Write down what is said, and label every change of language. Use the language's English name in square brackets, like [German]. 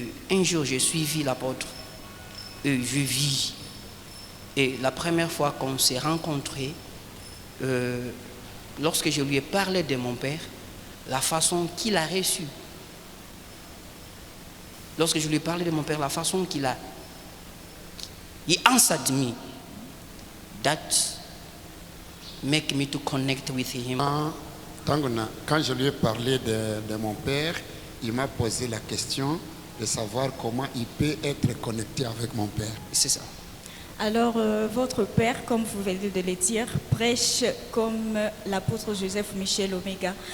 [French] Un jour, j'ai suivi l'apôtre. Je vis. Et la première fois qu'on s'est rencontrés, lorsque je lui ai parlé de mon père, la façon qu'il a reçu. Lorsque je lui ai parlé de mon père, la façon qu'il a... [English] He answered me. That make me to connect with him. [French] Quand je lui ai parlé de mon père, il m'a posé la question de savoir comment il peut être connecté avec mon père. C'est ça. Alors, votre père, comme vous venez de le dire, prêche comme l'apôtre Joseph Michel Omega.